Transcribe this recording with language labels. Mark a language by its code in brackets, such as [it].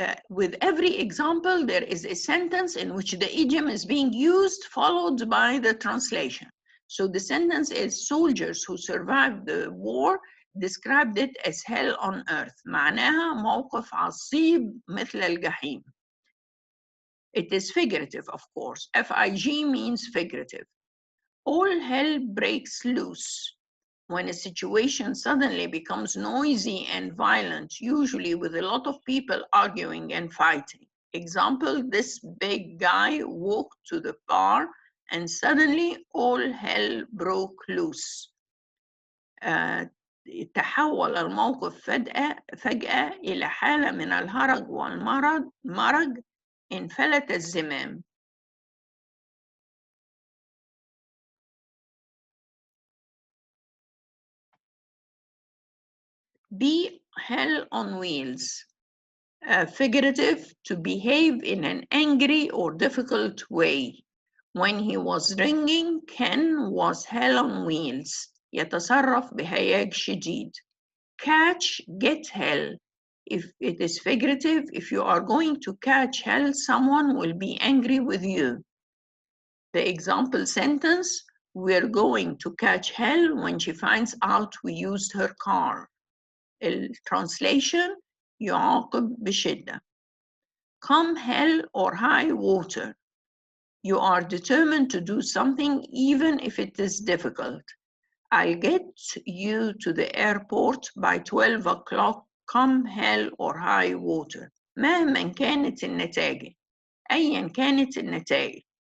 [en] With every example, there is a sentence in which the idiom is being used, followed by the translation. So the sentence is, soldiers who survived the war described it as hell on earth. [ar] معناها موقف عصيب مثل الجحيم. [en] It is figurative, of course. FIG means figurative. All hell breaks loose when a situation suddenly becomes noisy and violent, usually with a lot of people arguing and fighting. Example, this big guy walked to the bar and suddenly all hell broke loose. [ar] تحول الموقف فجأة إلى حالة من الهرج والمرج انفلت الزمام. [en] B, hell on wheels. Figurative, to behave in an angry or difficult way. When he was ringing, Ken was hell on wheels. [ar] يتصرف بهياج شديد. [en] Catch, get hell. If it is figurative, if you are going to catch hell, someone will be angry with you. The example sentence, we're going to catch hell when she finds out we used her car. Translation, [ar] يعاقب بشدة. [en] Come hell or high water. You are determined to do something even if it is difficult. I'll get you to the airport by 12 o'clock, come hell or high water. [ar] مهما كانت النتائج. أيا كانت النتائج.